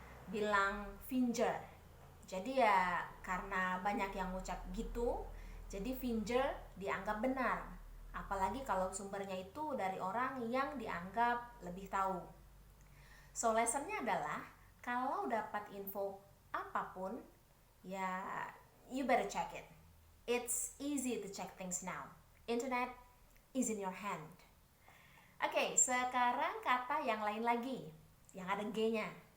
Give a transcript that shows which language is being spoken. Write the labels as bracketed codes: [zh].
[id] Bilang finger. Jadi ya karena banyak yang ngucap gitu, jadi finger dianggap benar. Apalagi kalau sumbernya itu dari orang yang dianggap lebih tahu. So lessonnya adalah kalau dapat info apapun, ya [en] you better check it. It's easy to check things now. Internet is in your hand. [id] Oke, sekarang kata yang lain lagi, yang ada G-nya.